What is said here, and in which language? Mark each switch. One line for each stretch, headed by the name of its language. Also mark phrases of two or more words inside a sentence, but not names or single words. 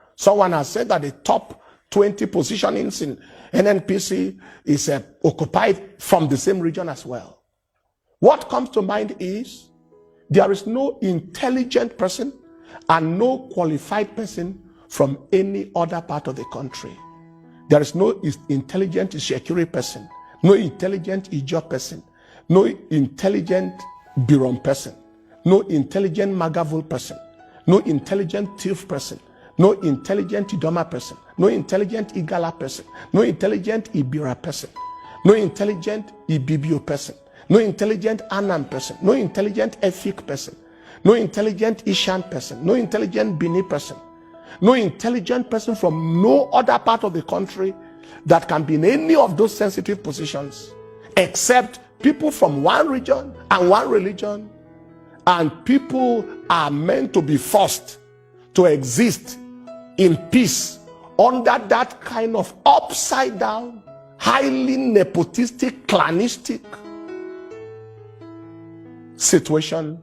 English: Someone has said that the top 20 positionings in NNPC is occupied from the same region as well. What comes to mind is there is no intelligent person and no qualified person from any other part of the country. There is no intelligent Shekiri person, no intelligent Ijaw person, no intelligent Birom person, no intelligent Magavul person, no intelligent Tif person, no intelligent Idoma person, no intelligent Igala person, no intelligent Ibira person, no intelligent Ibibio person, no intelligent Anam person, no intelligent Efik person, no intelligent Ishan person, no intelligent Bini person, no intelligent person from no other part of the country that can be in any of those sensitive positions, except people from one region and one religion. And people are meant to be forced to exist in peace under that kind of upside down, highly nepotistic, clanistic situation.